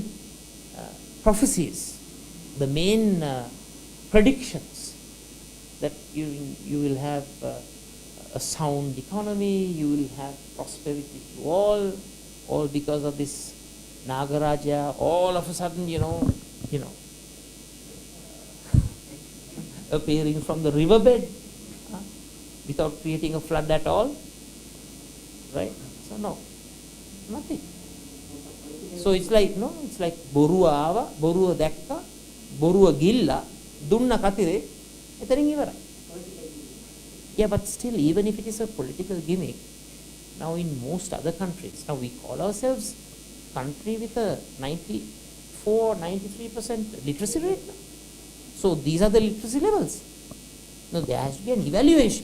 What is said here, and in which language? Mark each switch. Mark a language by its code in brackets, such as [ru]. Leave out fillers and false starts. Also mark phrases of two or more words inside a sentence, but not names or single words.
[en] prophecies, the main predictions that you will have a sound economy, you will have prosperity to all because of this Nagaraja, all of a sudden, appearing from the riverbed without creating a flood at all, right? So no, nothing. So it's like [si] බොරුව ආවා, බොරුව දැක්කා, බොරුව ගිල්ලා, දුන්නා කැටිරේ, ethariන් ඉවරයි. [en] Yeah, but still, even if it is a political gimmick, now in most other countries, now we call ourselves country with a 94, 93% literacy rate. So these are the literacy levels. Now there has to be an evaluation.